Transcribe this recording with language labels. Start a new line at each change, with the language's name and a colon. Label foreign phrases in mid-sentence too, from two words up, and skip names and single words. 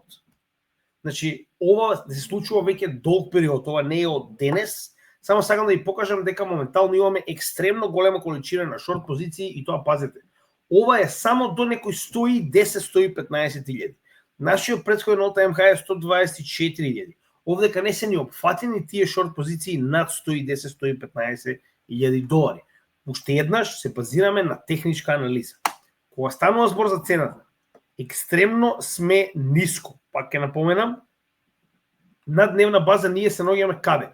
Macedonian: Значи, ова се случува веќе долг период, ова не е од денес. Само сакам да ви покажам дека моментално имаме екстремно голема количина на шорт позиции и тоа пазете. Ова е само до некои 110-115.000. Нашиот претходен
English: all-time high
Macedonian: е 124.000. Овдека не се ни опфатени тие шорт позиции над 110-115.000 долари. Уште еднаш се базираме на техничка анализа. Кога станува збор за цената, екстремно сме ниско. Пак ќе напоменам, на дневна база ние се наоѓаме каде?